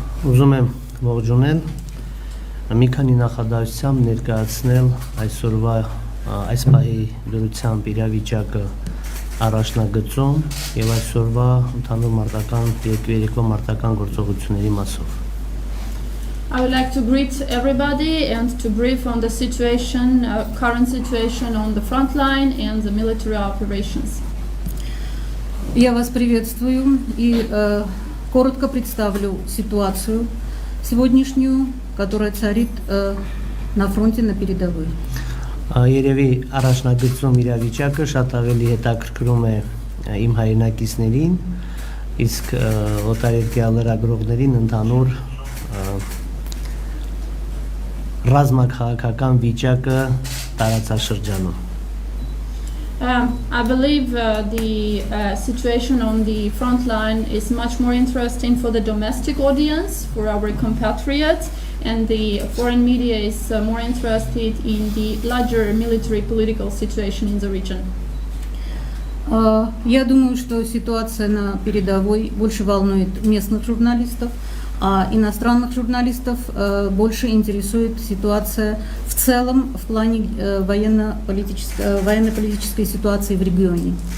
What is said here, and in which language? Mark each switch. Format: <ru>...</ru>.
<hy>Ուզում եմ ողջունել մի քանի նախադասությամբ ներկայացնել այսօրվա այս պահի դրությամբ իրավիճակը առաջնագծում եւ այսօրվա ընդհանուր մարտական երկու մարտական գործողությունների մասով</hy> <en>I would like to greet everybody and to brief on the situation, current situation on the front line and the military operations.</en> <ru>Я вас приветствую и коротко представлю ситуацию сегодняшнюю, которая царит на фронте, на передовой.</ru> <hy>Երևի առաջնագծում իրավիճակը շատ ավելի հետաքրքրում է իմ հայրենակիցներին, իսկ օտարերկրյա լրագրողներին ընդհանուր ռազմաքաղաքական վիճակը տարածաշրջանում։</hy> <en>I believe the situation on the front line is much more interesting for the domestic audience, for our compatriots, and the foreign media is more interested in the larger military political situation in the region.</en> <ru>Я думаю, что ситуация на передовой больше волнует местных журналистов, а иностранных журналистов больше интересует ситуация в целом в плане военно-политической ситуации в регионе.</ru>